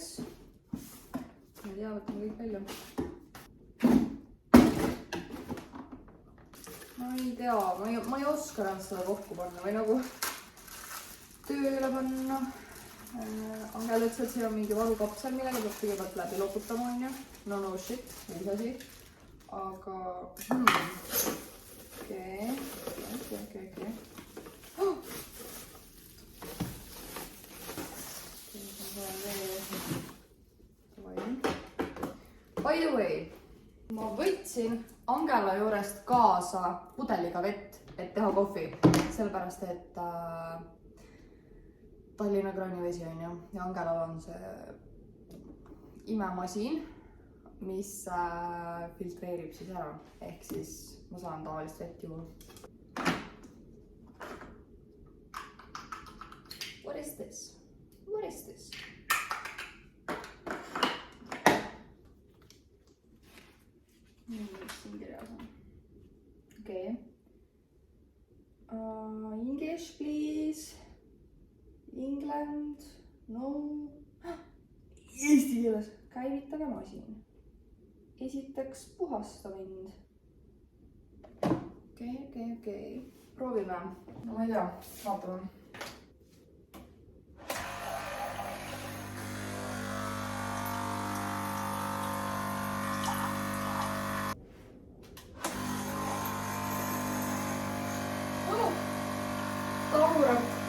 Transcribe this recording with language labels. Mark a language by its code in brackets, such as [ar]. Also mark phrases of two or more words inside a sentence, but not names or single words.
[et] Ma ei tea, võtame kõik välja. Ma ei tea, ma ei oska ennast seda kokku panna või nagu tööle panna. Angela ütles, et see on mingi valukapsel, millega peab kõigepealt läbi loputama, on ju. [en] No shit, [et] mis asi. Aga... Okei. [en] By the way, [et] ma võtsin Angela juurest kaasa pudeliga vett, et teha kohvi. Sellepärast, et... Tallinna kraanivesi on ju, ja Angelal on see imemasin, mis filtreerib siis ära, ehk siis ma saan tavalist vett juua. [en] What is this? What is this? [et] Mis siin kirjas on? Okei. [en] English, please. England, no. [et] Eesti keeles. Käivitage masin. Esiteks puhasta mind. Okei. Proovime. No ma ei tea, vaatame. Taurat.